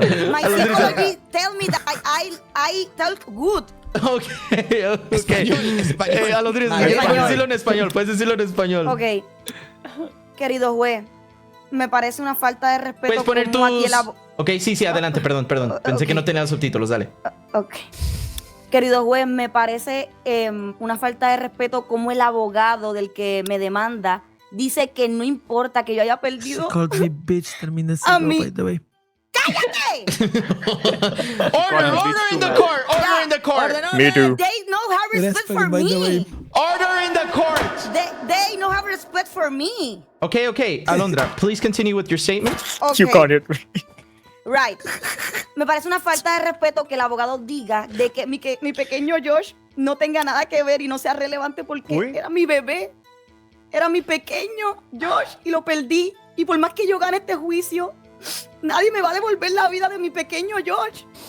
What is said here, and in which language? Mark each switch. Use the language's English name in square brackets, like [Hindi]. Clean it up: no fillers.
[English] My psychology tell me that I talk good. Okay. [Spanish] Español. Alondrissa, puedes decirlo en español. Puedes decirlo en español. Ok. Querido juez, me parece una falta de respeto. Puedes poner como aquí tus... Ok, sí, adelante, perdón. Pensé que no tenía los subtítulos, dale. Ok. Querido juez, me parece una falta de respeto como el abogado del que me demanda dice que no importa que yo haya perdido a mí. ¡Cállate! [English] Order in the court! Order in the court! Me too. They don't have respect for me. Order in the court! They don't have respect for me. Okay. Alondra, please continue with your statement. Okay. You got it. Right. [Spanish] Me parece una falta de respeto que el abogado diga de que mi pequeño Josh no tenga nada que ver y no sea relevante porque era mi bebé. Era mi pequeño Josh y lo perdí. Y por más que yo gane este juicio, nadie me va a devolver la vida de mi pequeño Josh.